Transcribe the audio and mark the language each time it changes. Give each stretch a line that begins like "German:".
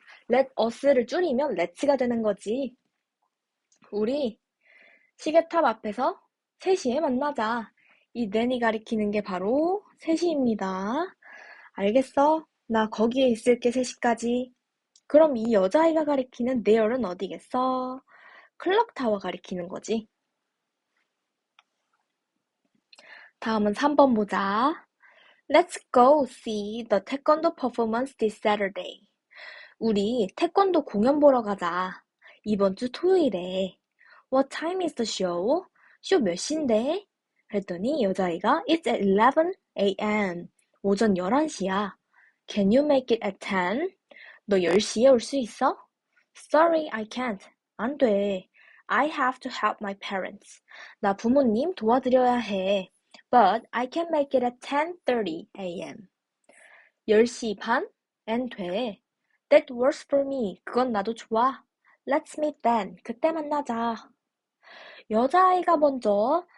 Korean: Let us를 줄이면 let's가 되는 거지. 우리 시계탑 앞에서 3시에 만나자. 이 then이 가리키는 게 바로 3시입니다. 알겠어? 나 거기에 있을게 3시까지. 그럼 이 여자아이가 가리키는 there는 어디겠어? 클럭타워 가리키는 거지. 다음은 3번 보자.
English: Let's go see the taekwondo performance this Saturday.
Korean: 우리 태권도 공연 보러 가자. 이번 주 토요일에.
English: What time is the show?
Korean: 쇼 몇 시인데? 그랬더니 여자아이가
English: It's at 11 a.m.
Korean: 오전 11시야.
English: Can you make it at 10?
Korean: 너 10시에 올 수 있어?
English: Sorry, I can't.
Korean: 안 돼.
English: I have to help my parents.
Korean: 나 부모님 도와드려야 해.
English: But I can make it at 10:30 a.m.
Korean: 10시 반엔 돼.
English: That works for me.
Korean: 그건 나도 좋아.
English: Let's meet then.
Korean: 그때 만나자. 여자아이가 먼저